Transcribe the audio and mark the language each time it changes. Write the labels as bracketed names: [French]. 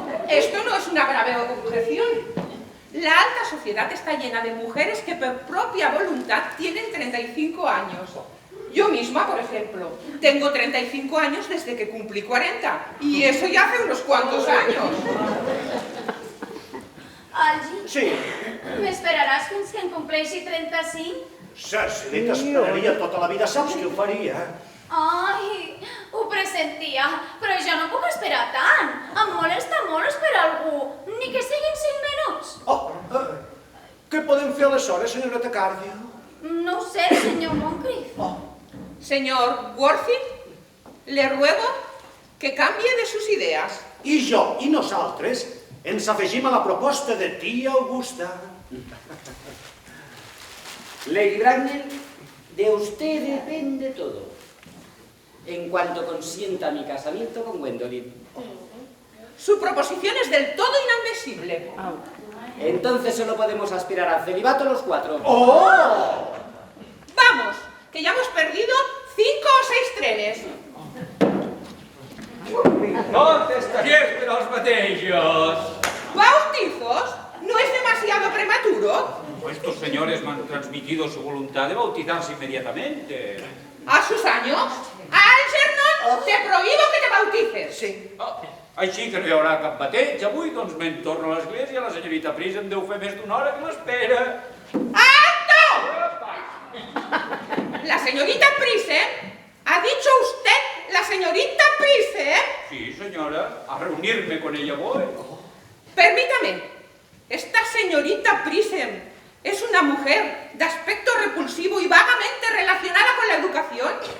[Spanish] Esto no es una grave objeción. La alta sociedad está llena de mujeres que por propia voluntad tienen 35 años. Yo misma, por ejemplo, tengo 35 años desde que cumplí 40, y eso ya hace unos cuantos años. [Catalan] Algi, Sí. m'esperaràs fins que em compleixi 35? Cecily, t'esperaria tota la vida, saps que ho faria. Ai, ho pressentia, però jo no puc esperar tant. Em molesta molt esperar algú, ni que siguin 5 minuts. Oh, què podem fer aleshores, senyoreta Cardew? No ho sé, senyor Moncrief. [Spanish] Señor Worthing, le ruego que cambie de sus ideas. [Catalan] I jo i nosaltres ens afegim a la proposta de tia Augusta. [Spanish] Lady Bracknell, de usted depende todo. En cuanto consienta mi casamiento con Gwendolyn. Su proposición es del todo inadmisible. Entonces solo podemos aspirar al celibato los 4. Oh! Vamos, que ya hemos perdido 5 o 6 trenes. ¿Dónde estaríais los mateixos? ¿Bautizos? ¿No es demasiado prematuro? Estos señores me han transmitido su voluntad de bautizarse inmediatamente. ¿A sus años? Algernon, te prohíbo que te bautices. Sí. [Catalan] Així que no hi haurà cap bateig avui, doncs me'n torno a l'església. La senyorita Pris em deu fer més d'una hora que l'espera. [Spanish] ¡Alto! La señorita Prisem. ¿Ha dicho usted la señorita Prisem? Sí, señora, a reunirme con ella voy. Permítame, esta señorita Prisem es una mujer de aspecto repulsivo y vagamente relacionada con la educación.